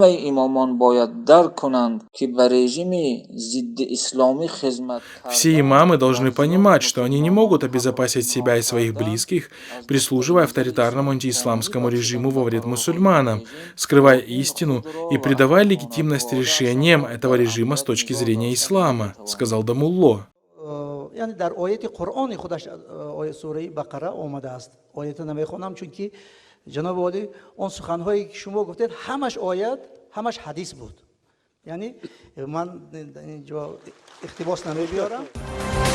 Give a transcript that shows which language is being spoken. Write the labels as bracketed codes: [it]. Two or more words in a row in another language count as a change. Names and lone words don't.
[ru] Все имамы должны понимать, что они не могут обезопасить себя и своих близких, прислуживая авторитарному антиисламскому режиму во вред мусульманам, скрывая истину и придавая легитимность решениям этого режима с точки зрения ислама, сказал Дамулло. [fa] یعنی در آیه قرآن خودش آیه سوره بقره آمده است. آیه نمیخوانم چون که جناب عالی اون سخن‌هایی که شما گفتید همش آیات همش حدیث بود. یعنی من اینجا اقتباس نمی‌بیارم.